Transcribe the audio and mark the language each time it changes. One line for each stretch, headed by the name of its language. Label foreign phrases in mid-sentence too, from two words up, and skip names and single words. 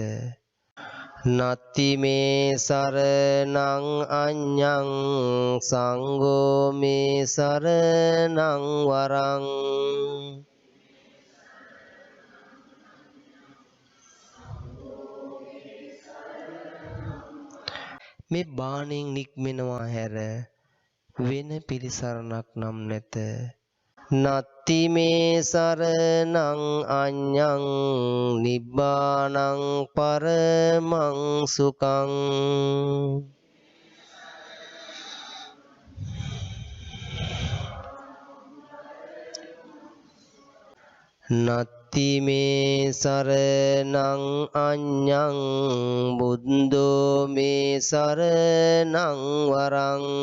Pali: නත්ති මේ සරණං අඤ්ඤං සංඝෝ මේ සරණං වරං.
Sinhala: මේ බාණෙන් නික්මෙනවා හැර වෙන පිළිසරණක් නම් නැත.
Pali: නත්ති මේ සරණං අඤ්ඤං නිබ්බානං පරමං සුඛං. නත්ති මේ සරණං අඤ්ඤං බුද්ධෝ මේ සරණං වරං.